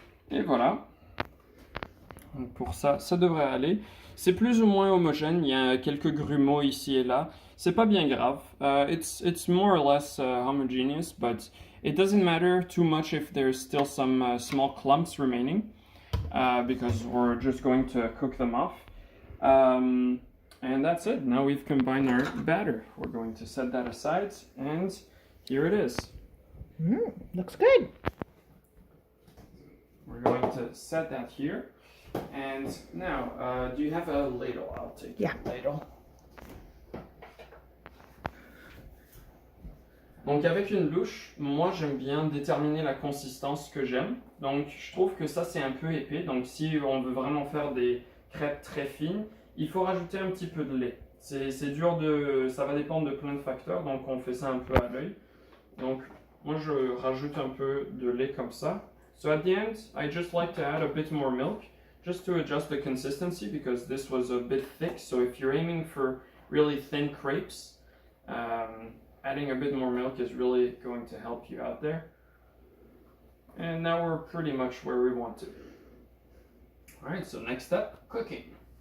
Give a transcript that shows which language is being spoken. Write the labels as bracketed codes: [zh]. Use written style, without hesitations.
[fr] Et voilà. Donc pour ça, ça devrait aller. C'est plus ou moins homogène. Il y a quelques grumeaux ici et là. C'est pas bien grave. [en] It's more or less homogeneous, but it doesn't matter too much if there's still some small clumps remaining, because we're just going to cook them off. And that's it. Now we've combined our batter. We're going to set that aside, and here it is. Looks good. We're going to set that here. And now, do you have a ladle? I'll take Yeah. a ladle. [fr] Donc avec une louche, moi j'aime bien déterminer la consistance que j'aime. Donc je trouve que ça c'est un peu épais. Donc si on veut vraiment faire des crêpes très fines, il faut rajouter un petit peu de lait. C'est dur ça va dépendre de plein de facteurs. Donc on fait ça un peu à l'œil. Donc moi je rajoute un peu de lait comme ça. [en] So at the end, I just like to add a bit more milk, just to adjust the consistency because this was a bit thick. So if you're aiming for really thin crepes, adding a bit more milk is really going to help you out there. And now we're pretty much where we want to be. Alright, so next step, cooking.